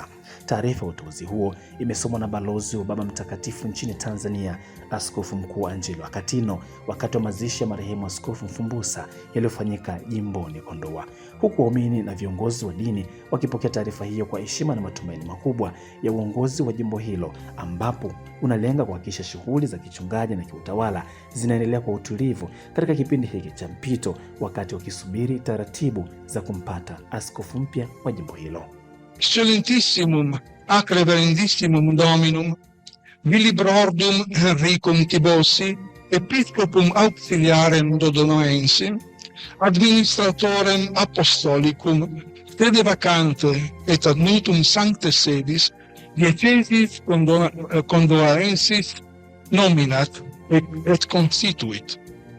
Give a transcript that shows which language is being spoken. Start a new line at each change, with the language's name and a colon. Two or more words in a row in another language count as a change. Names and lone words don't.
Swahili: Taarifa ya uteuzi huo imesomwa na balozi wa Baba Mtakatifu nchini Tanzania, Askofu Mkuu Angelo Akatino, wakati wa mazishi ya marehemu Askofu Mfumbusa yaliyofanyika jimboni Kondoa, huku waumini na viongozi wa dini wakipokea taarifa hiyo kwa heshima na matumaini makubwa ya uongozi wa jimbo hilo, ambapo unalenga kuhakikisha shughuli za kichungaji na kiutawala zinaendelea kwa utulivu katika kipindi hiki cha mpito, wakati wakisubiri taratibu za kumpata askofu mpya wa jimbo hilo.
Latin: Excelentissimum ac reverendissimum Dominum Willibrordum Henricum Tibosi, Episcopum auxiliarem Dodonoensim, administratorem apostolicum, sede vacante et ad nutum sancte sedis, diocesis condoarensis nominat et constituit.